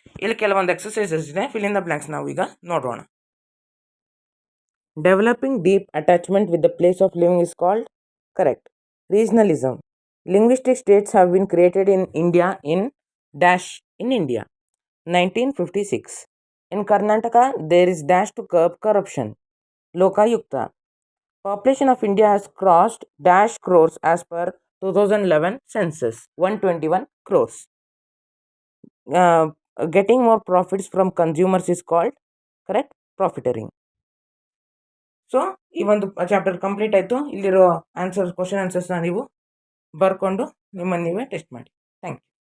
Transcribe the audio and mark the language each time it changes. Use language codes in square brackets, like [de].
[kn] ಇಲ್ಲಿ ಕೆಲವೊಂದು ಎಕ್ಸಸೈಸಸ್ ಇದೆ, [en] fill in the blanks [kn] ನಾವು ಈಗ ನೋಡೋಣ. [en] Developing deep attachment with the place of living is called correct. Regionalism. Linguistic states have been created in India in dash in India 1956. In Karnataka, there is dash to curb corruption. Lokayukta. Population of India has crossed dash crores as per 2011 census, 121 crores. Getting more profits from consumers is called correct profiteering. [kn] So ಈ ಒಂದು chapter complete ಆಯಿತು. ಇಲ್ಲಿರೋ question ಆನ್ಸರ್ಸ್ನ ನೀವು ಬರ್ಕೊಂಡು ನಿಮ್ಮನ್ನು ನೀವೇ test ಮಾಡಿ. [en] Thank you.